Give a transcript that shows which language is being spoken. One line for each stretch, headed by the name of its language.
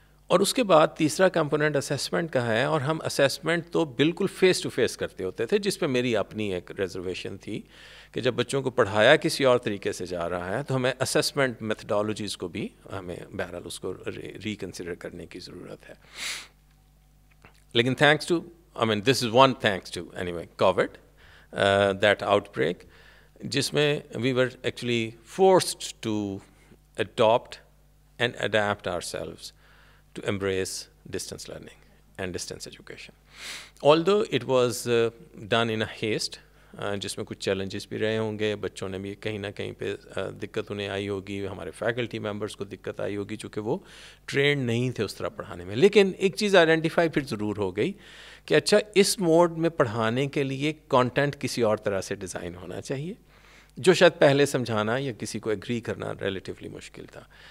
Urdu: اور اس کے بعد تیسرا کمپوننٹ اسیسمنٹ کا ہے, اور ہم اسیسمنٹ تو بالکل فیس ٹو فیس کرتے ہوتے تھے, جس پہ میری اپنی ایک ریزرویشن تھی کہ جب بچوں کو پڑھایا کسی اور طریقے سے جا رہا ہے تو ہمیں اسیسمنٹ میتھڈالوجیز کو بھی ہمیں بہرحال اس کو ریکنسیڈر کرنے کی ضرورت ہے.
English: لیکن thanks to this is one thanks to anyway COVID, that outbreak,
Urdu: جس میں
English: we were actually forced to adopt and adapt ourselves to embrace distance learning and distance education. Although it was done in a haste,
Urdu: جس میں کچھ challenges بھی رہے ہوں گے, بچوں نے بھی کہیں نہ کہیں پہ دقت انہیں آئی ہوگی, ہمارے فیکلٹی ممبرس کو دقت آئی ہوگی چونکہ وہ ٹرینڈ نہیں تھے اس طرح پڑھانے میں. لیکن ایک چیز آئیڈینٹیفائی پھر ضرور ہو گئی کہ اچھا اس موڈ میں پڑھانے کے لیے کانٹینٹ کسی اور طرح سے ڈیزائن ہونا چاہیے, جو شاید پہلے سمجھانا یا کسی کو ایگری کرنا ریلیٹیولی مشکل تھا.